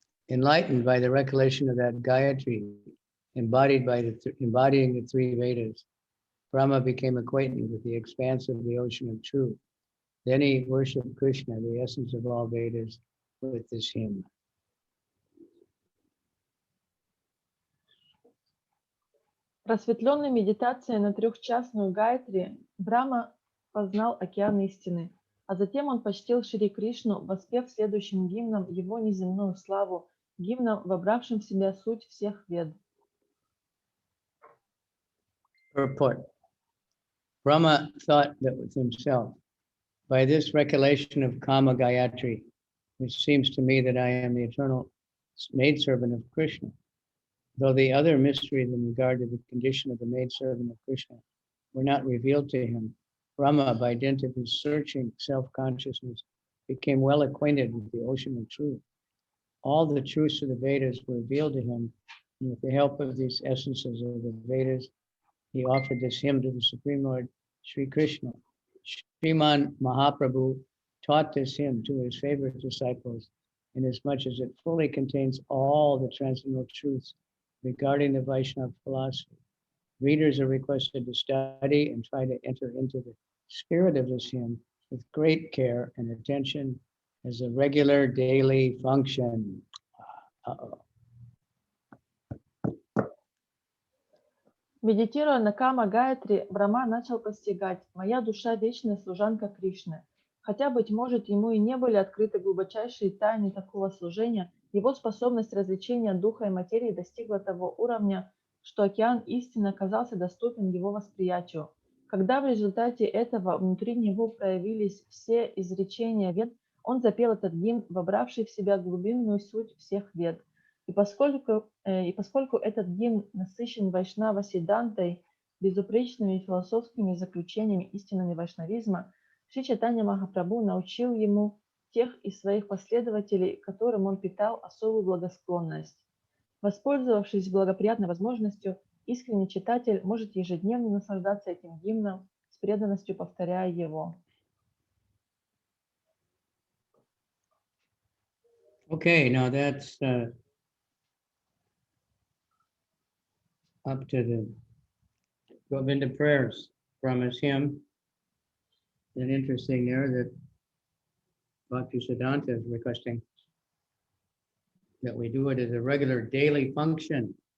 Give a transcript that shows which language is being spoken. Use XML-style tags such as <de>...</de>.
<en>Enlightened by the recollection of that Gayatri, embodying the three Vedas, Brahma became acquainted with the expanse of the ocean of truth. Then he worshipped Krishna, the essence of all Vedas, with this hymn.</en> <ru>Просветленной медитацией на трехчастную Гайатри Брахма познал океан истины, а затем он почтил Шри Кришну, воспев следующим гимном его неземную славу, гимном, вобравшим в себя суть всех вед.</ru> <en>Purport. Brahma thought that with himself, by this recollection of Kama Gayatri, which seems to me that I am the eternal maidservant of Krishna, though the other mysteries in regard to the condition of the maidservant of Krishna were not revealed to him, Brahma, by dint of his searching self-consciousness, became well acquainted with the ocean of truth. All the truths of the Vedas were revealed to him, and with the help of these essences of the Vedas, he offered this hymn to the Supreme Lord, Sri Krishna. Sriman Mahaprabhu taught this hymn to his favorite disciples, inasmuch as it fully contains all the transcendental truths regarding the Vaishnava philosophy. Readers are requested to study and try to enter into the spirit of this hymn with great care and attention as a regular daily function.</en> <ru>Медитируя на Кама Гайатри, Брахма начал постигать: «Моя душа – вечная служанка Кришны». Хотя, быть может, ему и не были открыты глубочайшие тайны такого служения, его способность развлечения духа и материи достигла того уровня, что океан истины оказался доступен его восприятию. Когда в результате этого внутри него проявились все изречения вед, он запел этот гимн, вобравший в себя глубинную суть всех вед. И поскольку этот гимн насыщен вайшнава сидантой, безупречными философскими заключениями истинами вайшнавизма, Шри Чайтанья Махапрабху научил ему тех из своих последователей, которым он питал особую благосклонность. Воспользовавшись благоприятной возможностью, искренний читатель может ежедневно наслаждаться этим гимном, с преданностью повторяя его.</ru> <en>Okay, now that's up to the Govinda prayers from his hymn. And interesting there that Bhaktisiddhanta is requesting that we do it as a regular daily function.</en>